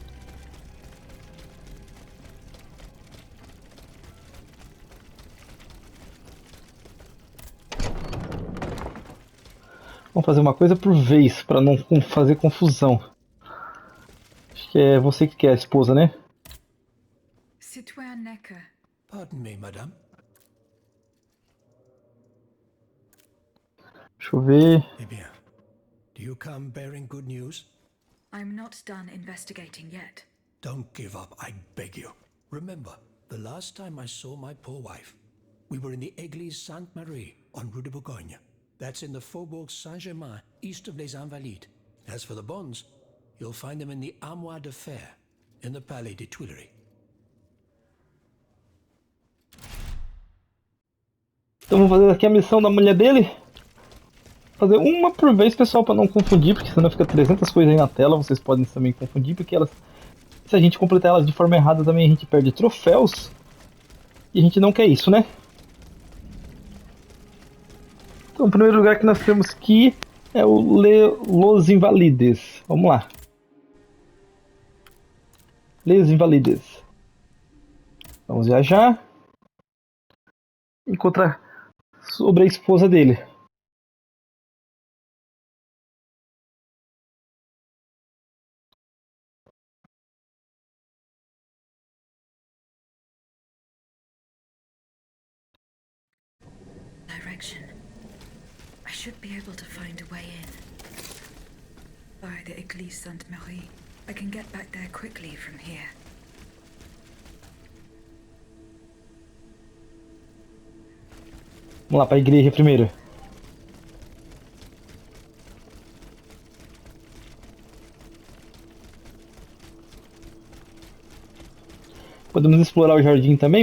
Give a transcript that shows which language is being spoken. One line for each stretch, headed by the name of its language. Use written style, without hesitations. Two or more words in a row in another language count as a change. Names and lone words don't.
Portuguese: Vamos fazer uma coisa por vez, para não fazer confusão. Acho que é você que quer a esposa, né?
French: Citoyen Necker.
English: Pardon me, madame.
Portuguese: Deixa eu ver.
French: Eh bien,
English: do you come bearing good news? I'm not done investigating yet. Don't give up, I beg you. Remember, the last time I saw my poor wife, we were in the Église Sainte-Marie on Rue de Bourgogne. That's in the Faubourg Saint-Germain, east of Les Invalides. As for the bonds, you'll find them in the Armoire de Fer, in the Palais des Tuileries.
Portuguese: Então vamos fazer aqui a missão da mulher dele. Fazer uma por vez, pessoal, para não confundir, porque senão fica 300 coisas aí na tela. Vocês podem também confundir, porque elas, se a gente completar elas de forma errada também a gente perde troféus. E a gente não quer isso, né? Então o primeiro lugar que nós temos que ir é o Los Invalides. Vamos lá. Les Invalides. Vamos viajar. Encontrar sobre a esposa dele.
French: Direction.
English: I should be able to find a way in. By the Église Sainte-Marie. I can get back there quickly from here.
Portuguese: Vamos lá para a igreja primeiro. Podemos explorar o jardim também?